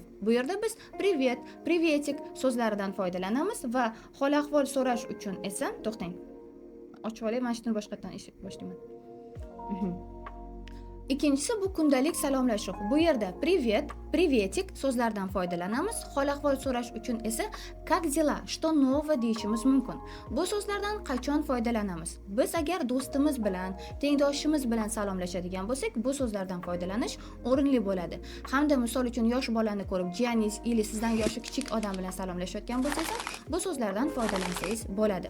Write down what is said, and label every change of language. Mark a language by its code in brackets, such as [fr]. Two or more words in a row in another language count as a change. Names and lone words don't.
[uz] Bu yerda biz [ru] "Привет", "Приветик" [uz] so'zlaridan foydalanamiz va hol ahvol so'rash uchun esa to'xtang. Ochib olay, mana shuni boshqatdan boshlayman. Ikkinchisi bu kundalik salomlashuv. Bu yerda [ru] "Привет", "Приветик" [uz] so'zlaridan foydalanamiz. Hol ahvol so'rash uchun esa [ru] "Как дела?", "Что нового" [uz] deyishimiz mumkin. Bu so'zlardan qachon foydalanamiz? Biz agar do'stimiz bilan, tengdoshimiz bilan salomlashadigan bo'lsak, bu so'zlardan foydalanish o'rinli bo'ladi. Hamda misol uchun yosh bolani ko'rib, jiyaningiz ili sizdan yoshi kichik odam bilan salomlashayotgan bo'lsangiz, bu so'zlardan foydalansangiz bo'ladi.